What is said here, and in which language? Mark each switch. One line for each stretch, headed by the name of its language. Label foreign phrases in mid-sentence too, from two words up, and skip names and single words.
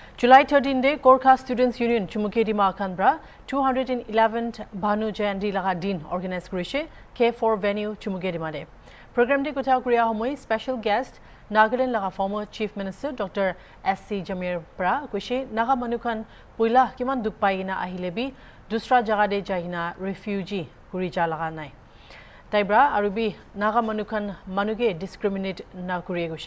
Naga Pidgin: July 13 day Gorkha Students Union Chumoukedima Kanbra 211th Bhanu Jayanti laga din organize koriche K4 venue Chumoukedima de. Program de kotha kuriya homoi
English: special guest
Naga Pidgin: Nagaland laga
English: former Chief Minister
Naga Pidgin: Dr. S.C. Jamir pra koshe naga manukhan poila kiman duk paina ahilebi dusra jaga de jahina refugee kurija laga nai. Taibra arubi naga manukhan manuge discriminate na kuriye koshe.